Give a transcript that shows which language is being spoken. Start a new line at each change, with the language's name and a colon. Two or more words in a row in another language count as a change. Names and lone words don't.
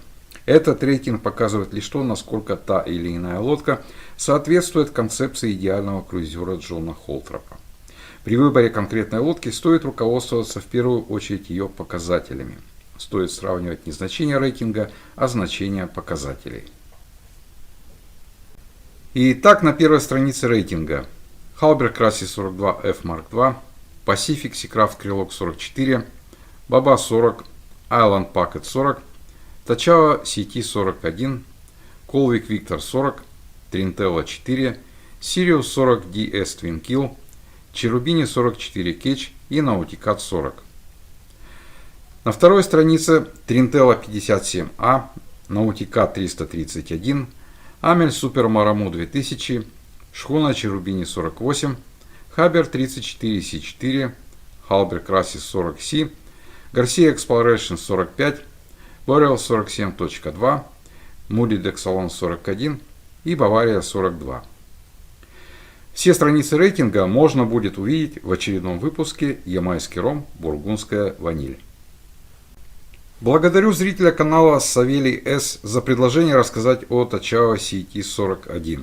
Russian: Этот рейтинг показывает лишь то, насколько та или иная лодка соответствует концепции идеального круизера Джона Холтропа. При выборе конкретной лодки стоит руководствоваться в первую очередь ее показателями. Стоит сравнивать не значение рейтинга, а значение показателей. Итак, на первой странице рейтинга Halberd Crassi 42F Mark II, Pacific Seacraft Krylok 44, Baba 40, Island Packet 40, Tachao CT-41, Colvik Victor 40, Trintella 4, Sirius 40 DS Twin Kill, Cherubini 44 Catch и Nauticat 40. На второй странице Trintella 57A, Nauticat 331, Amel Super Maramu 2000, шхуна Cherubini 48, Haber 34C4, Halberd Crassi 40C, Garcia Exploration 45, Boreal 47.2, Moody Dexalon 41 и Bavaria 42. Все страницы рейтинга можно будет увидеть в очередном выпуске «Ямайский ром. Бургундская ваниль». Благодарю зрителя канала Савелий С. за предложение рассказать о Tachao CT-41.